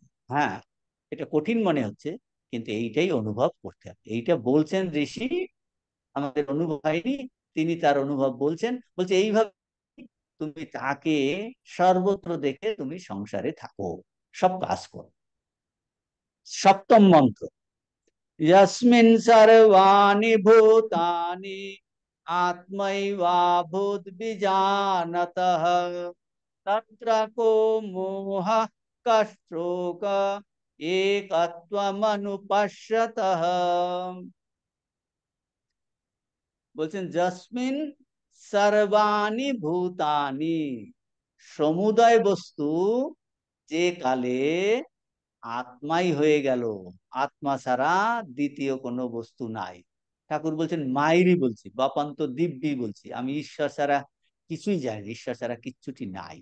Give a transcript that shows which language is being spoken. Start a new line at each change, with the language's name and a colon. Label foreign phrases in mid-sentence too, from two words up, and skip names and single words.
Bangla: হ্যাঁ, এটা কঠিন মনে হচ্ছে, কিন্তু এইটাই অনুভব করতে হবে। এইটা বলছেন ঋষি, আমাদের অনুভব হয়নি, তিনি তার অনুভব বলছেন। বলছে এইভাবে তুমি তাকে সর্বত্র দেখে তুমি সংসারে থাকো, সব কাজ করো। সপ্তম মন্ত্র,
Sanskrit: यस्मिन् सर्वाणि भूतानि आत्मैवाभूद्विजानतः तत्र को मोहः कश्चोक एकत्वमनुपश्यतः। বলছেন যস্মিন সর্বাণি ভূতানি,
Bangla: সমুদয় বস্তু যে কালে আত্মাই হয়ে গেল, আত্মা ছাড়া দ্বিতীয় কোনো বস্তু নাই। ঠাকুর বলছেন মাইরি বলছি, বাপান্ত দিব্যি বলছি, আমি ঈশ্বর ছাড়া কিছুই জানি, ঈশ্বর ছাড়া কিচ্ছুটি নাই।